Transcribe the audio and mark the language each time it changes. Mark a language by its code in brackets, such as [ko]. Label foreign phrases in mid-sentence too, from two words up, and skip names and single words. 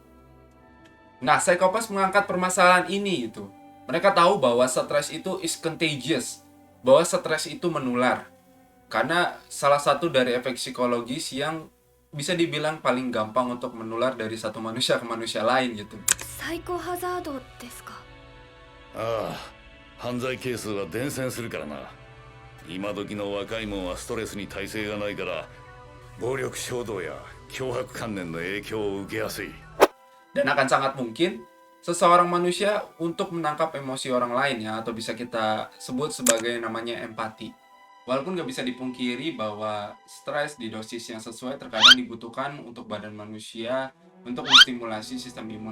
[id] Nah, Psychopaths mengangkat permasalahan ini itu. Mereka tahu bahwa stres itu [en] is contagious, [id] bahwa stres itu menular. Karena salah satu dari efek psikologis yang bisa dibilang paling gampang untuk menular dari satu manusia ke manusia lain gitu. [ja] サイコハザードですか。ああ、犯罪係数は伝染するからな。今時の若い者はストレスに耐性がないから暴力衝動や脅迫観念の影響を受けやすい。 [id] Dan akan sangat mungkin seseorang manusia untuk menangkap emosi orang lain ya, atau bisa kita sebut sebagai namanya empati. Walaupun nggak bisa dipungkiri bahwa stres di dosis yang sesuai terkadang dibutuhkan untuk badan manusia untuk menstimulasi sistem imun.